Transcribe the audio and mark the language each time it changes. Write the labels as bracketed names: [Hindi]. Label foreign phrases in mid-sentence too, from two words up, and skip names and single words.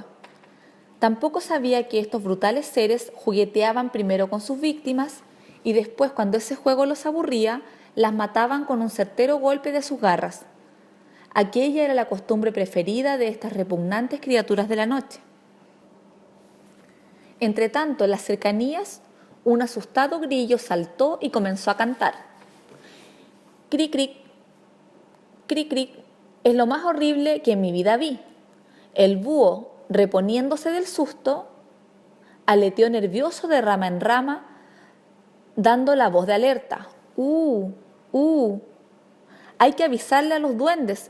[Spanish] Tampoco sabía que estos brutales seres jugueteaban primero con sus víctimas y después, cuando ese juego los aburría, las mataban con un certero golpe de sus garras. Aquella era la costumbre preferida de estas repugnantes criaturas de la noche. Entretanto, en las cercanías, un asustado grillo saltó y comenzó a cantar. Cric, cric, cric, cric, es lo más horrible que en mi vida vi. El búho, reponiéndose del susto, aleteó nervioso de rama en rama, dando la voz de alerta. Hay que avisarle a los duendes.